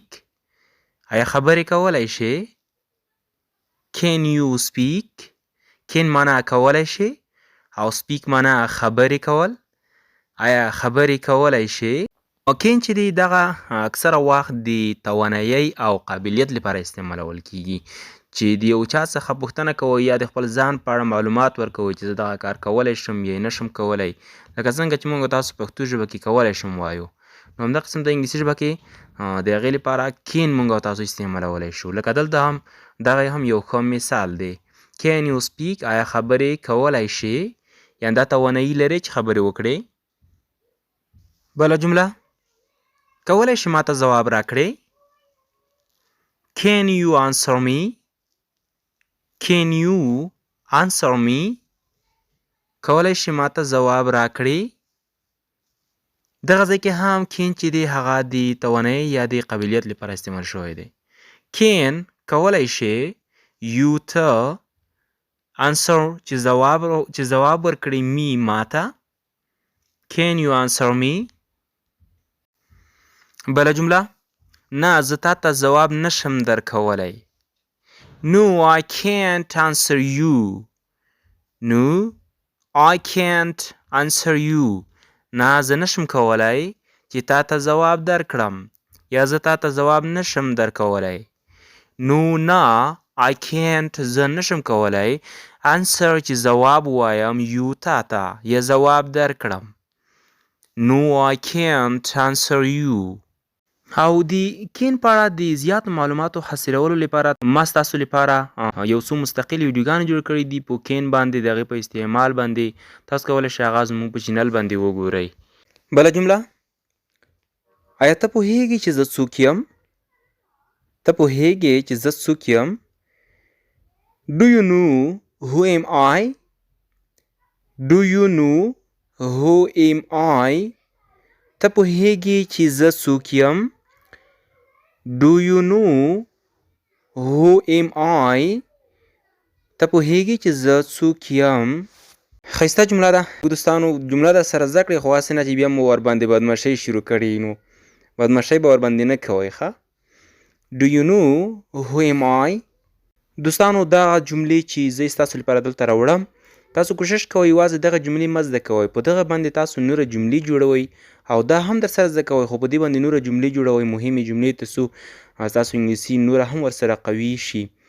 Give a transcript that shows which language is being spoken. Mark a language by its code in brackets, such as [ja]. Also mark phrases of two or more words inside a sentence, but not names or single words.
[ps] آیا خبرې کولی شئ؟ [en] Can you speak? [ps] Can معنی کولی شئ او speak معنی خبرې کول. آیا خبرې کولی شئ؟ can چې دی دغه اکثره وخت د توانایۍ او قابلیت لپاره استعمالول کیږي چې د یو چا څخه پوښتنه کوئ یا د خپل ځان په اړه معلومات ورکوئ چې زه دغه کار کولی شم یا نشم کولی، لکه څنګه چې موږ تاسو پښتو ژبه کې کولی شم وایو، نو همدغه قسم د انګلیسي ژبه کې د هغې لپاره کین موږ او تاسو استعمالولی شو. لکه دلته هم دغه هم یو ښه مثال دی. [en] Can you speak؟ [ps] آیا خبرې کولی شې؟ یعنې دا توانایي لرې چې خبرې وکړې. بله جمله، کولی شې ما ته ځواب راکړې. [en] Can you answer me؟ Can you answer me؟ [ps] کولی شې ما ته ځواب راکړې. دغه ځای کې هم کین چې دی هغه د توانایي یا د قابلیت لپاره استعمال شوی دی. کین کولی شې، یو ته، answer چې ځواب ورکړې می ما ته. [en] Can you answer me؟ [ps] بله جمله، نه زه تا ته ځواب نشم درکولی. [en] No I can't answer you. No I can't answer you. [ps] نه زه نشم کولی چې تا ته ځواب درکړم یا زه تا ته ځواب نشم درکولی. No نه [en] I can't [ps] زه نشم کولی answer چې ځواب وایم you تا ته یا ځواب درکړم. [en] No I can't answer you. [ps] او د کین په اړه د زیاتو معلوماتو حاصلولو لپاره ما ستاسو لپاره یو څو مستقل ویډیوګانې جوړ کړي دي په کین باندې، د هغې په استعمال باندې. تاسو کولی شئ هغه زموږ په چینل باندې وګورئ. بله جمله، آیا ته پوهیږې چې زه څوک یم؟ ته پوهیږې چې زه څوک یم؟ [en] Do you know who am I؟ Do you know who am I؟ [ps] ته پوهیږې چې زه څوک یم؟ [en] Do you know who am I؟ [ps] ته پوهیږې چې زه څوک یم؟ ښایسته جمله ده دوستانو. جمله در سره زده کړئ، خو هسې نه چې بیا مو ورباندې بدماشۍ شروع کړي، نو بدماشۍ به ورباندې نه کوئ ښه. [en] Do you know who am I؟ [ps] دوستانو دغه جملې چې زه ستاسو لپاره دلته راوړم، تاسو کوشش کوئ یوازې دغه جملې مه زده کوئ، په دغه باندې تاسو نوره جملې جوړوئ او دا هم در سره زده کوئ، خو په دې باندې نوره جملې جوړوئ، مهمې جملې، تر څو ستاسو انګلیسي نوره هم ورسره قوي شي.